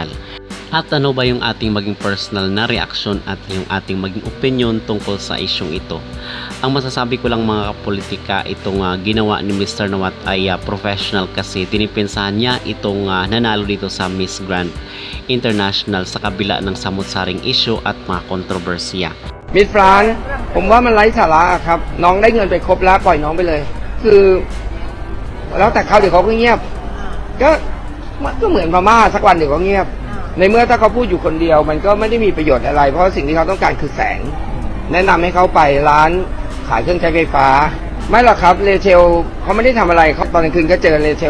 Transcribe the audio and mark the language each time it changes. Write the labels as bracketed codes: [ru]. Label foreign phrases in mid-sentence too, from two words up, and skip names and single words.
[tl] At ano ba yung ating maging personal na reaction at yung ating maging opinion tungkol sa isyong ito? Ang masasabi ko lang mga kapolitika, itong ginawa ni Mr. Nawat ay professional kasi tinipinsahan niya itong nanalo dito sa Miss Grand International sa kabila ng samut-saring issue at mga kontrobersiya. [th] Miss France ผมว่ามันไร้สาระครับน้องได้เงินไปครบแล้วปล่อยน้องไปเลยคือแล้วแต่เขาเดี๋ยวเขาก็เงียบก็เหมือนพม่าสักวันเดี๋ยวก็เงียบในเมื่อถ้าเขาพูดอยู่คนเดียวมันก็ไม่ได้ มีประโยชน์อะไรเพราะสิ่งที่เขาต้องการคือแสงแนะนำให้เขาไปร้านขายเครื่องใช้ไฟฟ้าไม่หรอกครับเรเชลเขาไม่ได้ทำอะไรเขาตอนกลางคืนก็เจอเรเชล